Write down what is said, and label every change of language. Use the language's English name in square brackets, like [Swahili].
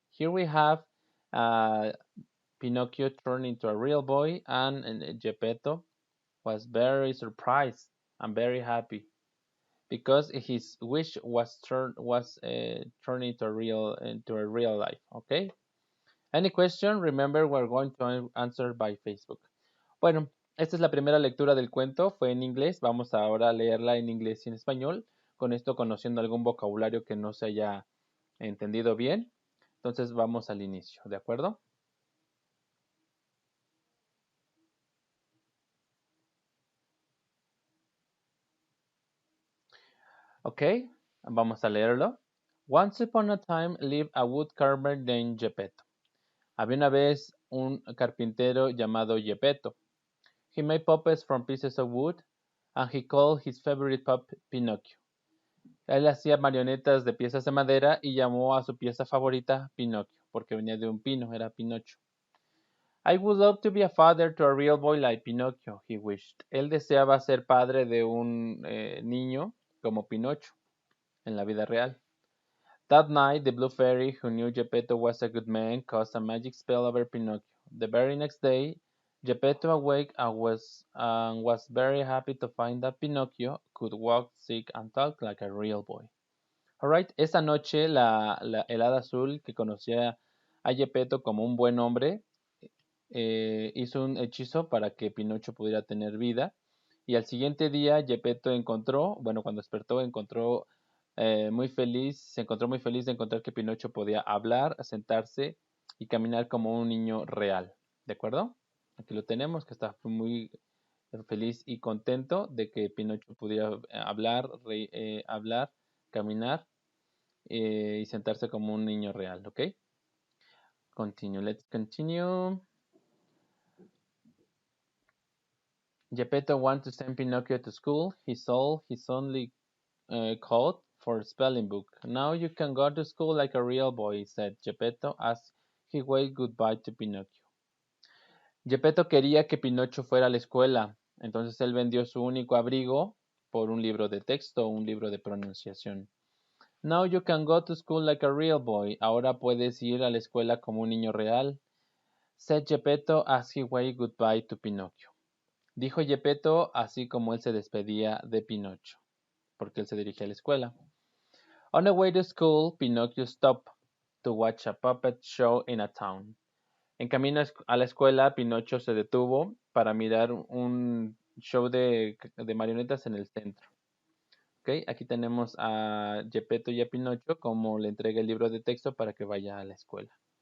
[English] Here we have uh, Pinocchio turned into a real boy, and Geppetto was very surprised and very happy because his wish turned into a real life. Okay. Any question? Remember, we're going to answer by Facebook. [Spanish] Bueno, esta es la primera lectura del cuento, fue en inglés. Vamos ahora a leerla en inglés y en español. Con esto conociendo algún vocabulario que no se haya entendido bien. Entonces vamos al inicio, ¿de acuerdo? Ok, vamos a leerlo. [English] Once upon a time lived a woodcarver named Geppetto. [Spanish] Había una vez un carpintero llamado Geppetto. [English] He made puppets from pieces of wood, and he called his favorite puppet Pinocchio. [Spanish] Él hacía marionetas de piezas de madera y llamó a su pieza favorita Pinocchio, porque venía de un pino, era Pinocho. [English] I would love to be a father to a real boy like Pinocchio, he wished. [Spanish] Él deseaba ser padre de un niño como Pinocho en la vida real. [English] That night, the Blue Fairy, who knew Geppetto was a good man, cast a magic spell over Pinocchio. The very next day, Geppetto awoke and was very happy to find that Pinocchio could walk, speak, and talk like a real boy. [Spanish] Alright, esa noche el hada azul que conocía a Geppetto como un buen hombre hizo un hechizo para que Pinocho pudiera tener vida. Y al siguiente día Geppetto cuando despertó, se encontró muy feliz de encontrar que Pinocho podía hablar, sentarse y caminar como un niño real. ¿De acuerdo? Aquí lo tenemos, que está muy feliz y contento de que Pinocho pudiera hablar, caminar y sentarse como un niño real. [English] ¿Ok? Let's continue. Geppetto wanted to send Pinocchio to school. He sold his only coat for a spelling book. "Now you can go to school like a real boy," said Geppetto as he waved goodbye to Pinocchio. [Spanish] Geppetto quería que Pinocho fuera a la escuela, entonces él vendió su único abrigo por un libro de texto, un libro de pronunciación. [English] "Now you can go to school like a real boy." [Spanish] Ahora puedes ir a la escuela como un niño real, [English] said Geppetto as he waved goodbye to Pinocchio. [Spanish] Dijo Geppetto así como él se despedía de Pinocho, porque él se dirigía a la escuela. [English] On the way to school, Pinocchio stopped to watch a puppet show in a town. [Spanish] En camino a la escuela, Pinocho se detuvo para mirar un show de marionetas en el centro. Okay, aquí tenemos a Geppetto y a Pinocho como le entrega el libro de texto para que vaya a la escuela.